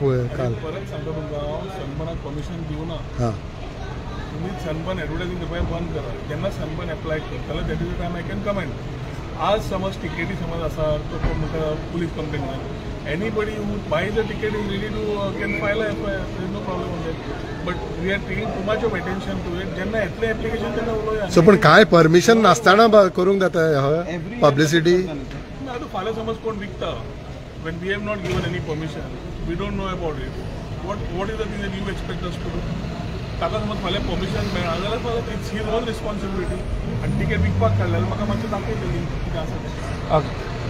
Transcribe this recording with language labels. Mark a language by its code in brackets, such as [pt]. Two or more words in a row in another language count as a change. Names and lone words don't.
[kok] परत सांगता तुमकां हांव सनबर्नाक परमिशन दिवना तुम्ही सनबर्न एडवर्टायझिंग करपाक बंद करा जेन्ना सनबर्न एप्लाय करतलो [en] that is the time I can comment [kok] आज समज टिकेटी समज आसा तो म्हाका [en] police complaint anybody who buy the ticket is ready to can file FIR there is no problem on that but we are taking too much of attention to it [kok] जेन्ना येतलें एप्लिकेशन तेन्ना उलोवया सो पण काय परमिशन नासतना करूंक जाता पब्लिसिटी ना फाल्यां समज कोण विकता [en] when we have not given any permission we don't know about it what is the thing that you expect us to do [kok] ताका समज फाल्यां परमिशन मेळना जाल्यार फाल्यां [en] it's his own responsibility [kok] आनी टिकेट विकपाक काडलें म्हाका मातशें दाखयतली कितें आसा तें